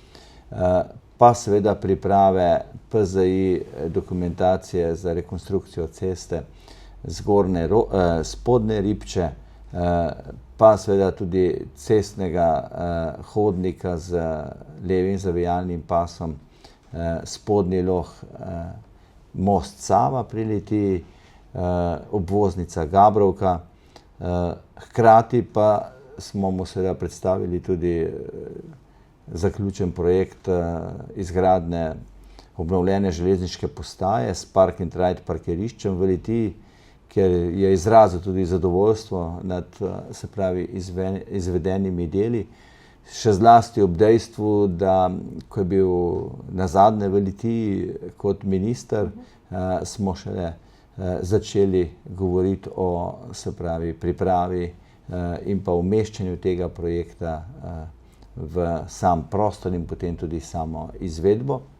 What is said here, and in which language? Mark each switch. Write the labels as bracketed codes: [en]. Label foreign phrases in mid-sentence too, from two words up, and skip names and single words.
[sl] pa seveda priprave PZI dokumentacije za rekonstrukcijo ceste Spodnje Ribče, pa seveda tudi cestnega hodnika z levim zavijalnim pasom Spodnji Log, most Sava pri Litiji, obvoznica Gabrovka. Hkrati pa smo mu seveda predstavili tudi zaključen projekt izgradnje obnovljene železniške postaje s [en] park and ride [sl] parkiriščem v Litiji, kjer je izrazil tudi zadovoljstvo nad, se pravi, izvedenimi deli. Še zlasti ob dejstvu, da ko je bil nazadnje v Litiji kot minister, smo šele začeli govoriti o, se pravi, pripravi in pa umeščanju tega projekta v sam prostor in potem tudi samo izvedbo.